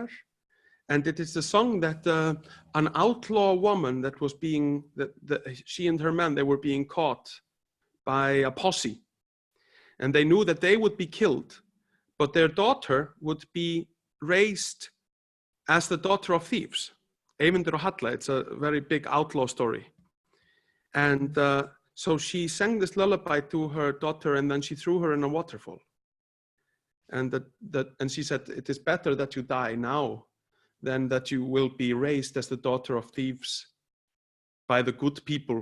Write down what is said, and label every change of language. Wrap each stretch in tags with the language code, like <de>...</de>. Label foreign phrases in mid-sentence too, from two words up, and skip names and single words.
<en>And it is the song that an outlaw woman that was being, she and her man, they were being caught by a posse. And they knew that they would be killed, but their daughter would be raised as the daughter of thieves. Eyvindur og Halla, it's a very big outlaw story. And so she sang this lullaby to her daughter, and then she threw her in a waterfall. And and she said, it is better that you die now than that you will be raised as the daughter of thieves by the good people.</en>